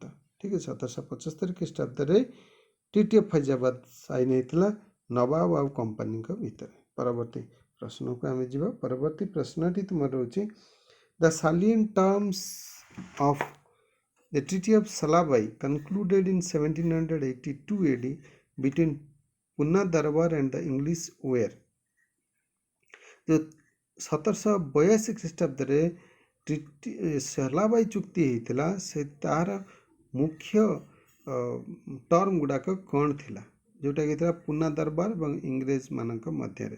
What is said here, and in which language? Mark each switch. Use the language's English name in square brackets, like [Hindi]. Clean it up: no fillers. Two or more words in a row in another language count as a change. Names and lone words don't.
[Odia] ଠିକ୍ ଅଛି, 1775 ଖ୍ରୀଷ୍ଟାବ୍ଦରେ ଟ୍ରିଟି ଅଫ୍ ଫୈଜାବାଦ ସାଇନ୍ ହେଇଥିଲା ନବାବ ଆଉ କମ୍ପାନୀଙ୍କ ଭିତରେ। ପରବର୍ତ୍ତୀ ପ୍ରଶ୍ନକୁ ଆମେ ଯିବା। ପରବର୍ତ୍ତୀ ପ୍ରଶ୍ନଟି ତୁମର ରହୁଛି [English] the salient terms of the treaty of Salbai concluded in 1782 AD between ପୁନା ଦରବାର and the English were? [Odia] ଯେଉଁ 1782 ଖ୍ରୀଷ୍ଟାବ୍ଦରେ ସଲାବାଇ ଚୁକ୍ତି ହେଇଥିଲା, ସେ ତାହାର ମୁଖ୍ୟ ଟର୍ମ ଗୁଡ଼ାକ କ'ଣ ଥିଲା? ଯେଉଁଟାକି ଥିଲା ପୁନା ଦରବାର ଏବଂ ଇଂରେଜମାନଙ୍କ ମଧ୍ୟରେ।